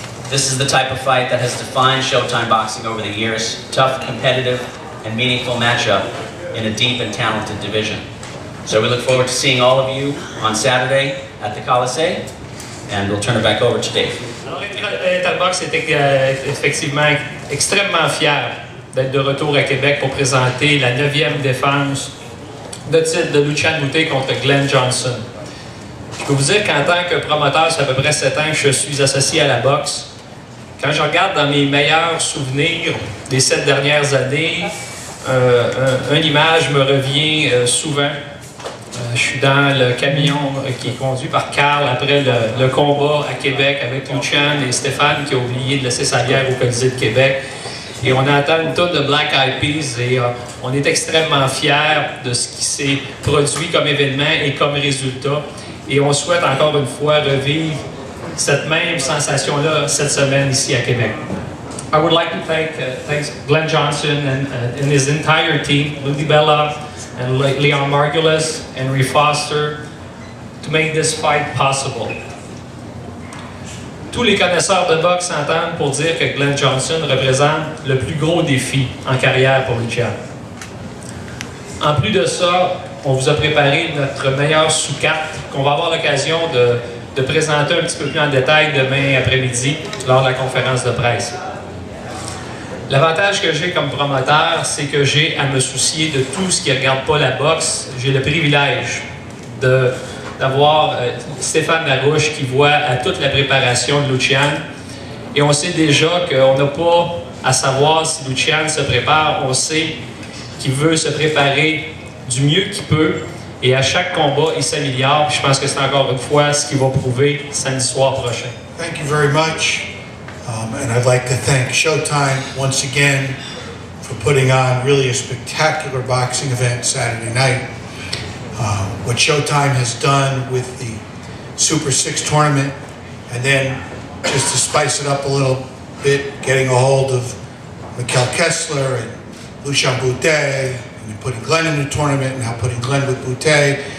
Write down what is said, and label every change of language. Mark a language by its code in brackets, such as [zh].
[en] This is the type of fight that has defined Showtime boxing over the years. Tough, competitive, and meaningful matchup in a deep and talented division. So we look forward to seeing all of you on Saturday at the Colisée, and we'll turn it back over to Dave. [fr] Alors, Interbox est effectivement extrêmement fier d'être de retour à Québec pour présenter la 9e défense de titre de Lucien Bute contre Glenn Johnson. Je peux vous dire qu'en tant que promoteur, ça fait à peu près 7 ans que je suis associé à la boxe. Quand je regarde dans mes meilleurs souvenirs des 7 dernières années, une image me revient souvent. Je suis dans le camion qui est conduit par Carl après le combat à Québec avec Lucien et Stéphane qui a oublié de laisser sa bière au Colisée de Québec. Et on entend une tonne de Black Eyed Peas et on est extrêmement fiers de ce qui s'est produit comme événement et comme résultat. Et on souhaite encore une fois revivre cette même sensation-là cette semaine ici à Québec. [en] I would like to thank Glenn Johnson and his entire team, Lou DiBella and Leon Margulies and Ree Foster, to make this fight possible. [fr] Tous les connaisseurs de boxe s'entendent pour dire que Glenn Johnson représente le plus gros défi en carrière pour Lucien. En plus de ça, on vous a préparé notre meilleure sous-carte qu'on va avoir l'occasion de présenter un petit peu plus en détail demain après-midi lors de la conférence de presse. L'avantage que j'ai comme promoteur, c'est que j'ai à me soucier de tout ce qui ne regarde pas la boxe. J'ai le privilège d'avoir Stéphane Larouche qui voit à toute la préparation de Lucien. Et on sait déjà qu'on n'a pas à savoir si Lucien se prépare. On sait qu'il veut se préparer du mieux qu'il peut, et à chaque combat, il s'améliore. Je pense que c'est encore une fois ce qu'il va prouver samedi soir prochain. [en] Thank you very much, and I'd like to thank Showtime once again for putting on really a spectacular boxing event Saturday night. What Showtime has done with the Super 6 tournament, and then just to spice it up a little bit, getting a hold of Mikkel Kessler and Lucien Bute, and putting Glenn in the tournament, and now putting Glenn with Bute.